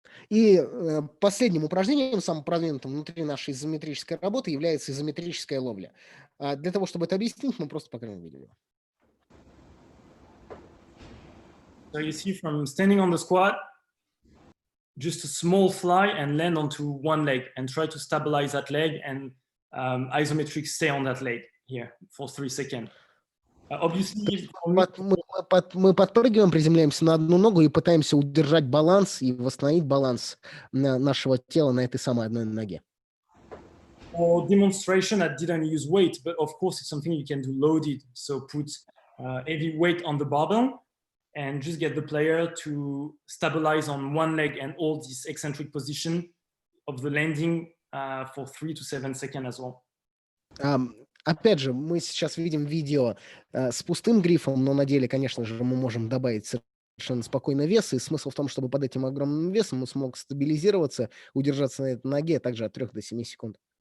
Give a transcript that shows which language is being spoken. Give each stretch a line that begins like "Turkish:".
Russian: И последним упражнением, самым продвинутым внутри нашей изометрической работы, является изометрическая ловля. Для того, чтобы это объяснить, мы просто покажем видео.
English: So you see from standing on the squat, just a small fly and land onto one leg and try to stabilize that leg and isometrics stay on that leg here for 3 seconds. Obviously,
Russian: мы подпрыгиваем, приземляемся на одну ногу и пытаемся удержать баланс и восстановить баланс нашего тела на этой самой одной ноге.
English: For demonstration, I didn't use weight, but of course it's something you can do loaded. So put heavy weight on the barbell and just get the player to stabilize on one leg and hold this eccentric position of the landing for 3 to 7 seconds as well.
Russian: Опять же, мы сейчас видим видео с пустым грифом, но на деле, конечно же, мы можем добавить совершенно спокойно вес, и смысл в том, чтобы под этим огромным весом он смог стабилизироваться, удержаться на этой ноге также от 3 до 7 секунд.